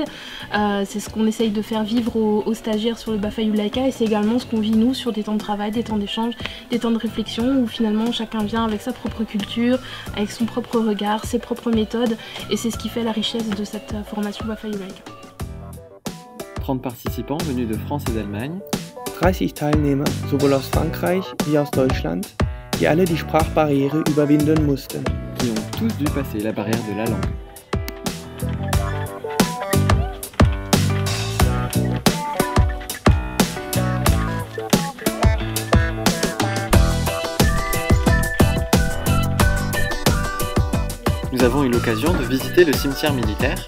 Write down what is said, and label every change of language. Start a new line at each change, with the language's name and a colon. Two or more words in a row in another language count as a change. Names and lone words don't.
French: C'est ce qu'on essaye de faire vivre aux stagiaires sur le BAFA Juleika et c'est également ce qu'on vit nous sur des temps de travail, des temps d'échange, des temps de réflexion où finalement chacun vient avec sa propre culture, avec son propre regard, ses propres méthodes et c'est ce qui fait la richesse de cette formation BAFA Juleika. 30 participants venus de France et d'Allemagne.
German: 30 Teilnehmer, sowohl aus Frankreich wie aus Deutschland, die alle die Sprachbarriere überwinden mussten.
French: Qui ont tous dû passer la barrière de la langue. Nous avons eu l'occasion de visiter le cimetière militaire.